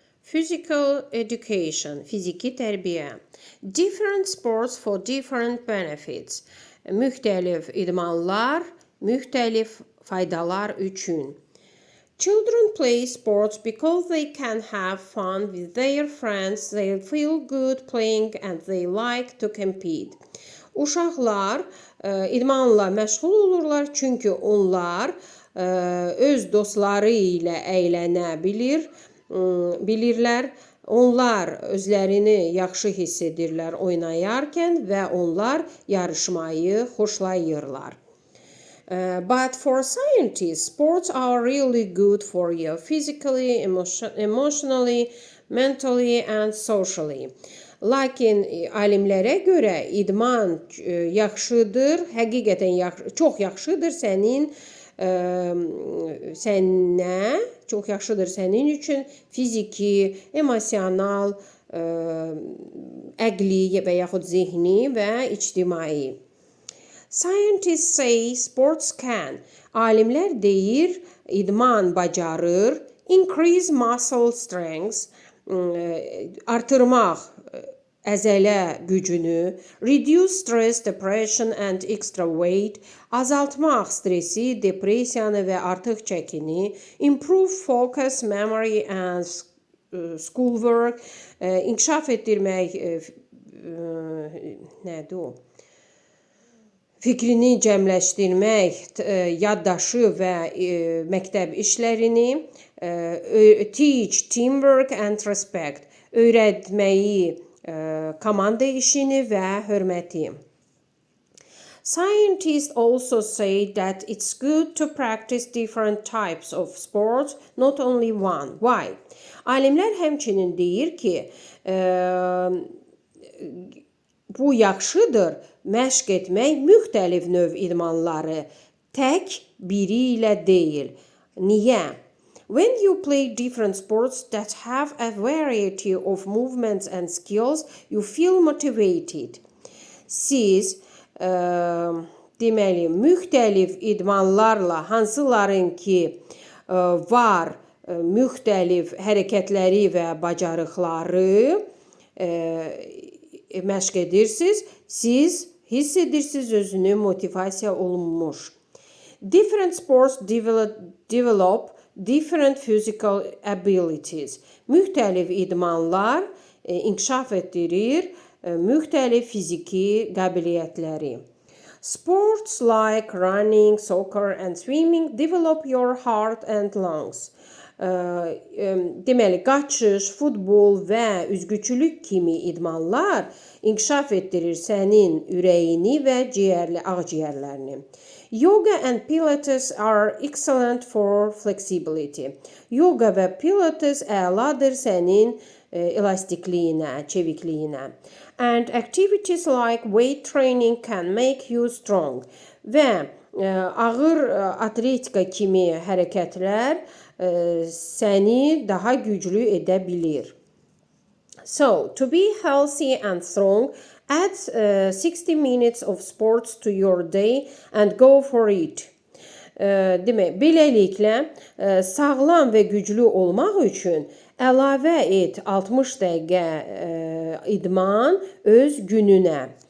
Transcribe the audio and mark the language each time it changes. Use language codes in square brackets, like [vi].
[en] Physical education, [az] fiziki tərbiyə. [en] Different sports for different benefits. [az] Müxtəlif idmanlar, müxtəlif faydalar üçün. [en] Children play sports because they can have fun with their friends, they feel good playing and they like to compete. [az] Uşaqlar idmanla məşğul olurlar çünki onlar öz dostları ilə əylənə bilirlər. Onlar özlərini yaxşı hiss edirlər oynayarkən və onlar yarışmayı xoşlayırlar. [en] But for scientists, sports are really good for you physically, emotionally, mentally and socially. [az] Lakin alimlərə görə idman yaxşıdır, həqiqətən çox yaxşıdır sənin üçün fiziki, emosional, əqli və yaxud zehni və ictimai. [en] Scientists say sports can. [az] Alimlər deyir, idman bacarır, [en] increase muscle strength, [az] artırmaq əzələ gücünü, [en] reduce stress, depression and extra weight, [az] azaltmaq stresi, depressiyanı və artıq çəkini, [en] improve focus, memory and schoolwork, [az] inkişaf etdirmək, nədir o? Fikrini cəmləşdirmək, yaddaşı və məktəb işlərini, [en] teach, teamwork and respect, [az] öyrətməyi, komanda işini və hörməti. [en] Scientists also say that it's good to practice different types of sports, not only one. Why? [az] Alimlər həmçinin deyir ki, bu yaxşıdır, məşq etmək müxtəlif növ idmanları, tək biri ilə deyil. Niyə? [en] When you play different sports that have a variety of movements and skills, you feel motivated. [az] Siz deməli, müxtəlif idmanlarla, hansıların ki var müxtəlif hərəkətləri və bacarıqları məşq edirsiniz, siz hiss edirsiniz özünü motivasiya olunmuş. [en] Different sports develop different physical abilities. [az] Müxtəlif idmanlar inkişaf etdirir müxtəlif fiziki qabiliyyətləri. [en] Sports like running, soccer and swimming develop your heart and lungs. [az] Deməli, qaçış, futbol və üzgüçülük kimi idmanlar inkişaf etdirir sənin ürəyini və ağciyərlərini. [en] Yoga and Pilates are excellent for flexibility. [az] Yoga və Pilates əladır sənin elastikliyinə, çevikliyinə. [en] And activities like weight training can make you strong. [az] Və ağır atletika kimi hərəkətlər səni daha güclü edə bilir. [en] So, to be healthy and strong, add 60 minutes of sports to your day and go for it. [az] Demək, beləliklə sağlam və güclü olmaq üçün əlavə et 60 dəqiqə idman öz gününə.